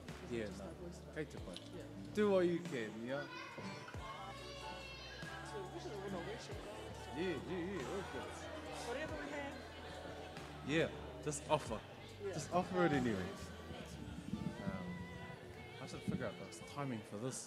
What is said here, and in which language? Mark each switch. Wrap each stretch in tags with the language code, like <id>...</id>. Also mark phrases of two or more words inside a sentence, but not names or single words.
<en>Yeah, just no. like voice note.</en> <mi>Kei te pai.</mi> <en>Yeah. Do what you can, yeah? So which is no worship God. Yeah, all good. Whatever we have. Yeah, just offer. Yeah. Just offer it anyway. I should figure out the timing for this.</en>